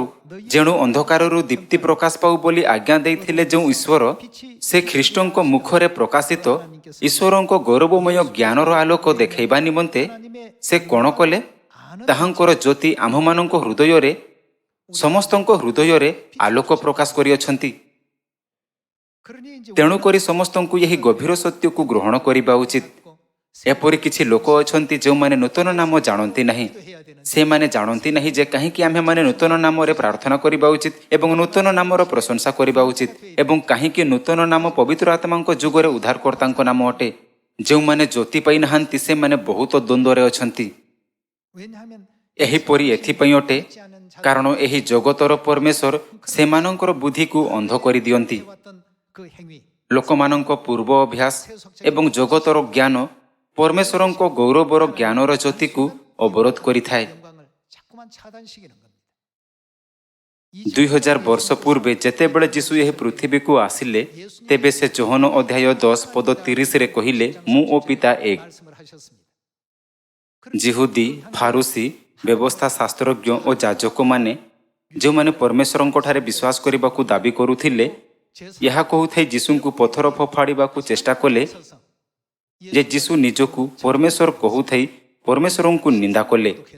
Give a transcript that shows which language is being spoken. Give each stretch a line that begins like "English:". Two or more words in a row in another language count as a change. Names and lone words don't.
Odia: ଯେଣୁ ଅନ୍ଧକାରରୁ ଦୀପ୍ତି ପ୍ରକାଶ ପାଉ ବୋଲି ଆଜ୍ଞା ଦେଇଥିଲେ ଯେଉଁ ଈଶ୍ୱର, ସେ ଖ୍ରୀଷ୍ଟଙ୍କ ମୁଖରେ ପ୍ରକାଶିତ ଈଶ୍ୱରଙ୍କ ଗୌରବମୟ ଜ୍ଞାନର ଆଲୋକ ଦେଖାଇବା ନିମନ୍ତେ ସେ କ'ଣ କଲେ? ତାହାଙ୍କର ଜ୍ୟୋତି ଆମ୍ଭମାନଙ୍କ ହୃଦୟରେ, ସମସ୍ତଙ୍କ ହୃଦୟରେ ଆଲୋକ ପ୍ରକାଶ କରିଅଛନ୍ତି।
Korean: 그러니 이제
Odia: ତେଣୁକରି ସମସ୍ତଙ୍କୁ ଏହି ଗଭୀର ସତ୍ୟକୁ ଗ୍ରହଣ କରିବା ଉଚିତ। ଏପରି କିଛି ଲୋକ ଅଛନ୍ତି ଯେଉଁମାନେ ନୂତନ ନାମ ଜାଣନ୍ତି ନାହିଁ। ସେମାନେ ଜାଣନ୍ତି ନାହିଁ ଯେ କାହିଁକି ଆମ୍ଭେମାନେ ନୂତନ ନାମରେ ପ୍ରାର୍ଥନା କରିବା ଉଚିତ ଏବଂ ନୂତନ ନାମର ପ୍ରଶଂସା କରିବା ଉଚିତ ଏବଂ କାହିଁକି ନୂତନ ନାମ ପବିତ୍ର ଆତ୍ମାଙ୍କ ଯୁଗରେ ଉଦ୍ଧାରକର୍ତ୍ତାଙ୍କ ନାମ ଅଟେ। ଯେଉଁମାନେ ଜ୍ୟୋତି ପାଇନାହାନ୍ତି ସେମାନେ ବହୁତ ଦ୍ୱନ୍ଦ୍ୱରେ ଅଛନ୍ତି।
Korean: 왜냐하면
Odia: ଏହିପରି ଏଥିପାଇଁ ଅଟେ କାରଣ ଏହି ଜଗତର ପରମେଶ୍ୱର ସେମାନଙ୍କର ବୁଦ୍ଧିକୁ ଅନ୍ଧ କରିଦିଅନ୍ତି।
Korean: 해왔던 그 행위
Odia: ଲୋକମାନଙ୍କ ପୂର୍ବ ଅଭ୍ୟାସ ଏବଂ ଜଗତର ଜ୍ଞାନ ପରମେଶ୍ୱରଙ୍କ ଗୌରବର ଜ୍ଞାନର ଜ୍ୟୋତିକୁ ଅବରୋଧ କରିଥାଏ।
Korean: 영광을 자꾸만 차단시키는 겁니다.
Odia: 2000 ବର୍ଷ ପୂର୍ବେ ଯେତେବେଳେ ଯୀଶୁ ଏହି ପୃଥିବୀକୁ ଆସିଲେ, ତେବେ ସେ ଯୋହନ ଅଧ୍ୟାୟ 10 ପଦ 30ରେ କହିଲେ, ମୁଁ ଓ ପିତା ଏକ।
Korean: 말씀을 하셨습니다.
Odia: ଜିହୁଦୀ, ଫାରୁସୀ, ବ୍ୟବସ୍ଥା ଶାସ୍ତ୍ରଜ୍ଞ ଓ ଯାଜକମାନେ ଯେଉଁମାନେ ପରମେଶ୍ୱରଙ୍କଠାରେ ବିଶ୍ୱାସ କରିବାକୁ ଦାବି କରୁଥିଲେ, ଏହା କହୁଥାଇ ଯୀଶୁଙ୍କୁ ପଥର ଫୋପାଡ଼ିବାକୁ ଚେଷ୍ଟା କଲେ ଯେ ଯୀଶୁ ନିଜକୁ ପରମେଶ୍ୱର କହୁଥାଇ ପରମେଶ୍ୱରଙ୍କୁ ନିନ୍ଦା କଲେ।